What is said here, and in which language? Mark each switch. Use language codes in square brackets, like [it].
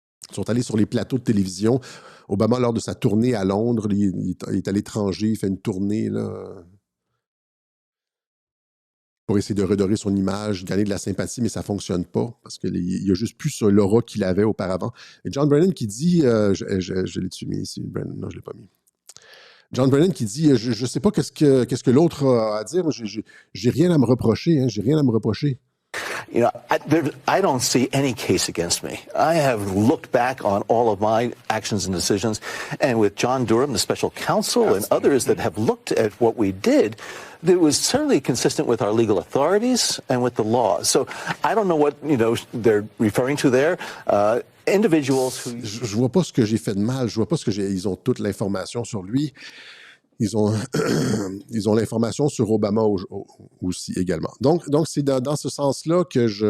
[fr] Ils sont allés sur les plateaux de télévision. Obama, lors de sa tournée à Londres, il est à l'étranger, il fait une tournée là, pour essayer de redorer son image, gagner de la sympathie, mais ça ne fonctionne pas parce qu'il n'y a juste plus ce l'aura qu'il avait auparavant. Et John Brennan qui dit, je l'ai-tu mis ici? Non, je ne l'ai pas mis. John Brennan qui dit, je ne sais pas qu'est-ce que l'autre a à dire, moi, j'ai rien à me reprocher, hein, j'ai rien à me reprocher. [en] You know, I don't see any case against me. I have looked back on all of my actions and decisions, and with John Durham, the special counsel, and others that have looked at what we did, it was certainly consistent with our legal authorities and with the law. So I don't know what, they're referring to there. Individuals who... [fr] Je vois pas ce que j'ai fait de mal. Je vois pas ils ont toute l'information sur lui. Ils ont l'information sur Obama aussi également. Donc c'est dans ce sens-là que